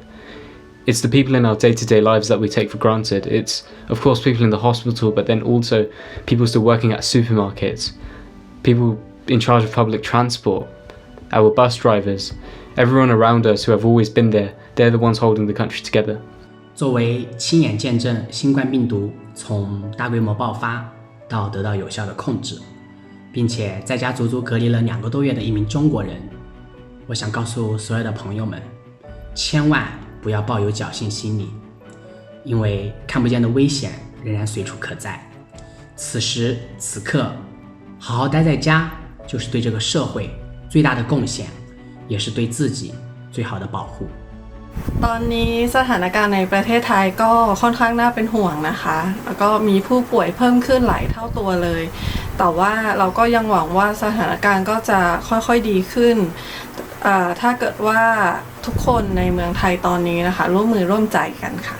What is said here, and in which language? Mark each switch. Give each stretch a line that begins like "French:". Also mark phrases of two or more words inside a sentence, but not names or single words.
English: It's the people in our day-to-day lives that we take for granted. It's, of course, people in the hospital, but then also people still working at supermarkets, people in charge of public transport, our bus drivers, everyone around us who have always been there. They're the ones holding the country together.
Chinese: 作为亲眼见证新冠病毒从大规模爆发到得到有效的控制，并且在家足足隔离了2个多月的一名中国人，我想告诉所有的朋友们，千万不要抱有侥幸心理，因为看不见的危险仍然随处可在。此时此刻，好好待在家，就是对这个社会最大的贡献，也是对自己最好的保护。
Thai: ตอนนี้สถานการณ์ในประเทศไทยก็ค่อนข้างน่าเป็นห่วงนะคะแล้วก็มีผู้ป่วยเพิ่มขึ้นหลายเท่าตัวเลยแต่ว่าเราก็ยังหวังว่าสถานการณ์ก็จะค่อยๆดีขึ้นถ้าเกิดว่าทุกคนในเมืองไทยตอนนี้นะคะร่วมมือร่วมใจกันค่ะ